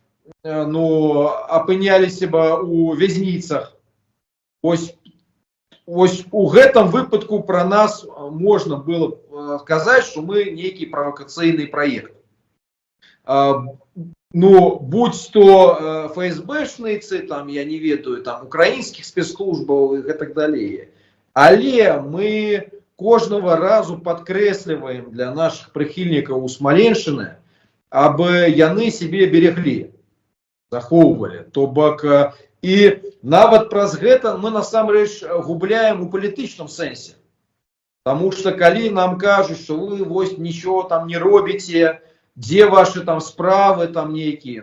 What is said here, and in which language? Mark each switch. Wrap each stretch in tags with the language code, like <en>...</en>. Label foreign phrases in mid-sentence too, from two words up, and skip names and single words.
<be>апыняліся б у вязніцах, ось вось у гэтым выпадку про нас можна было сказаць, што мы нейкі правакацыйны праект. Ну, будь то ФСБшніцы, там, я не ведаю, там, украінскіх спецслужбаў і так далее. Але мы кожного разу падкрэсліваем для наших прыхільнікаў у Смаленшчыны, абы яны себе береглі, захоўвалі. То бок, і нават праз гэта мы насамрэч губляем у палітычным сэнсе. Таму што калі нам кажуць, што вы вось нічого там не робіце, дзе ваши там справы там нейкія.</be>